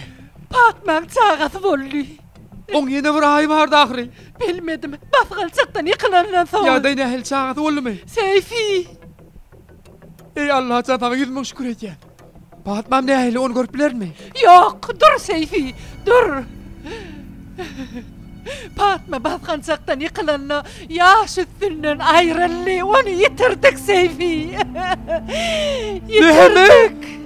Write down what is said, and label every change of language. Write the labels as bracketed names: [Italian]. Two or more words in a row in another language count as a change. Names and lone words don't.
[Turkmen] Fatmaň çağaty boldy. Oň ýene bir aý bardy ahry. Bilmedim. Basgalçykdan ýykylandan soň. Ýagdaý nähil çağaty boldymy? Seyfi. Ey Allah, çataňa ýüzüň şükür etýän. Fatmam nähil onu görüp bilermi? Yok, dur Seyfi, dur. Fatma basgalçykdan ýykylanna ýaş üstünden aýryldy. Onu ýitirdik Seyfi. Ýitirdik.